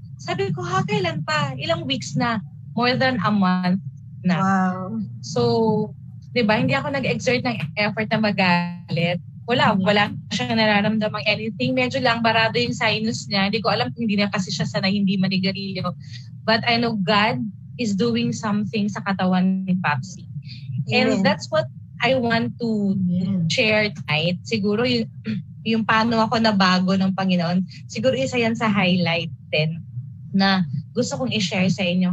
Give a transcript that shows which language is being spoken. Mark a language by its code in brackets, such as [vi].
[tl] Sabi ko, kailan pa? Ilang weeks na? [en] More than a month [tl] na. Wow. So, di ba, hindi ako nag-exert ng effort na magalit. Wala siyang nararamdamang anything. Medyo lang barado yung sinus niya. Hindi ko alam kung hindi na kasi siya sana hindi manigarilyo. [en] But I know God is doing something [tl] sa katawan ni Papsi. [en] And that's what I want to share tonight. [tl] Siguro yung paano ako nabago ng Panginoon, siguro isa yan sa highlight din na gusto kong i-share sa inyo.